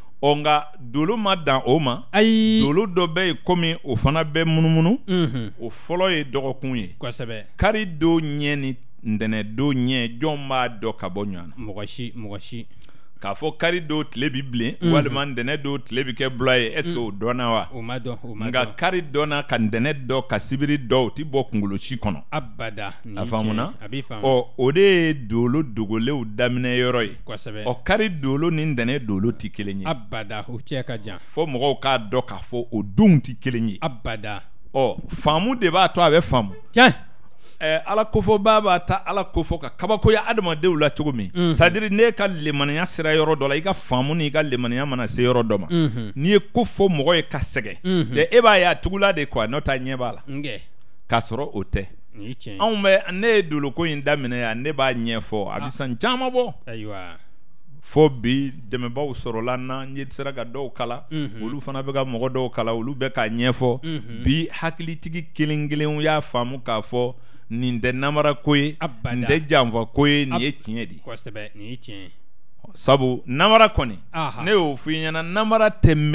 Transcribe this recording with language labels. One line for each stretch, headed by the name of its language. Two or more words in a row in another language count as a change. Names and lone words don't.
Bambara: Onga dolo ma dan o ma dolo dɔ bɛ yen komi o fana bɛ munumunu o fɔlɔ ye dɔgɔkun ye kari do ɲɛ ni ntɛnɛ do ɲɛ jɔn b'a dɔ ka bɔ ɲɔgɔn na mɔgɔ si k'a fɔ kari do tile bi bilen walima ntɛnɛ do tile bi kɛ bula ye est-ce que o dɔnna wa o ma dɔn nka kari dɔnna ka ntɛnɛ dɔ ka sibiri dɔ o ti bɔ kunkolo si kɔnɔ abada a faamuna o de ye dolo dogolenw daminɛ yɔrɔ ye kari dolo ni ntɛnɛ dolo ti kelen ye abada o cɛ ka jan fo mɔgɔw k'a dɔn k'a fɔ o denw ti kelen ye abada faamu de b'a to a bɛ faamu ala kofɔba b'a ta ala kofɔ ka kabakoya adamadenw la cogo min c'est-à-dire n'e ka lemaniya sera yɔrɔ dɔ la i ka faamu ni ka lemaniya mana se yɔrɔ dɔ ma n'i ye ko fɔ mɔgɔ ye ka sɛgɛn e b'a ye a tugula
French: de quoi
Bambara: n'o ta ɲɛ b'a la k'a sɔrɔ o tɛ anw bɛ ne ye doloko in daminɛ yan ne b'a ɲɛfɔ a bɛ san caman bɔ fo bi dɛmɛbaw sɔrɔla na n ye sera ka dɔw kala olu fana bɛ ka mɔgɔ dɔw kala olu bɛ k'a ɲɛfɔ bi hakilitigi kelen kelenw y'a faamu k'a fɔ nin tɛ namara ko ye nin tɛ janfa ko ye nin ye tiɲɛ de sabu namara kɔni ne y'o f'i ɲɛna namara tɛ mɛn